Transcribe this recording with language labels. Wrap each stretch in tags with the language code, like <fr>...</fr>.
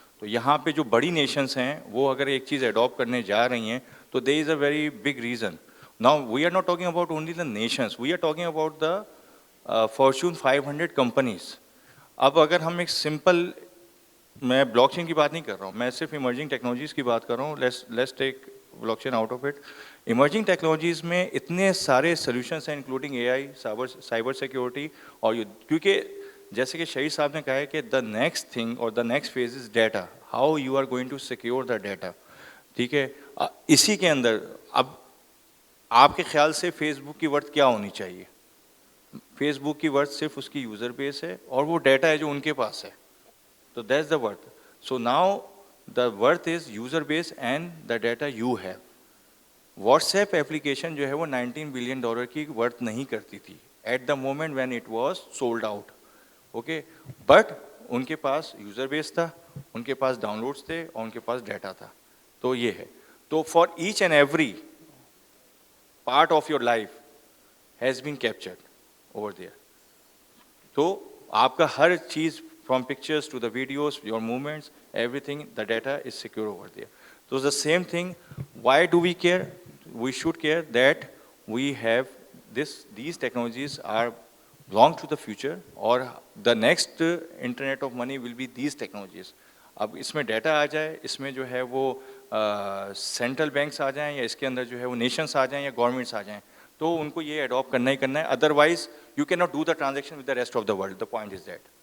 <ur>تو یہاں پہ جو بڑی نیشنز ہیں وہ اگر ایک چیز اڈاپٹ کرنے جا رہی ہیں تو</ur> <en>there is a very big reason. Now we are not talking about only the nations, we are talking about the Fortune 500 companies.</en> <ur>اب اگر ہم ایک سمپل, میں بلاک چین کی بات نہیں کر رہا ہوں, میں صرف ایمرجنگ ٹیکنالوجیز کی بات کر رہا ہوں.</ur> <en>Let's take blockchain out of it.</en> <ur>Emerging technologies میں اتنے سارے سلیوشنس ہیں</ur> <en>including A I, cyber security,</en> <ur>اور کیونکہ جیسے کہ شہید صاحب نے کہا ہے کہ</ur> <en>The next thing اور the next phase is data, how you are going to secure the data.</en> <ur>ٹھیک ہے, اسی کے اندر اب آپ کے خیال سے فیس بک کی ورتھ کیا ہونی چاہیے؟ فیس بک کی ورتھ صرف اس کی یوزر بیس ہے اور وہ ڈیٹا ہے جو ان کے پاس ہے. تو</ur> <en>That's the worth.</en> <ur>So now</ur> <en>the worth is user base and the data you have. WhatsApp application</en> <ur>جو ہے وہ</ur> <en>$19 billion</en> <ur>کی ورتھ نہیں کرتی تھی</ur> <en>At the moment when it was sold out.</en> <ur>Okay, but in کے پاس یوزر بیس تھا, ان کے پاس ڈاؤن لوڈس تھے اور ان کے پاس ڈیٹا تھا. تو یہ ہے.</ur> <en>تو for each and every part of your life has been captured over there.</en> <ur>تو آپ کا ہر چیز</ur> <en>From pictures to the videos, your movements, every thing, the data is secure over there. تو the same thing, why do we care? We should care that we have these technologies are belong to the future, or the next internet of money will be these technologies.</en> <ur>اب اس میں data آ جائے, اس میں جو ہے وہ central banks آ جائیں یا اس کے اندر جو ہے وہ نیشنس آ جائیں یا گورنمنٹس آ جائیں, تو ان کو یہ اڈاپٹ کرنا ہی کرنا ہے.</ur> <en>Otherwise you can not do the transaction with the rest of the world. The point is that.</en>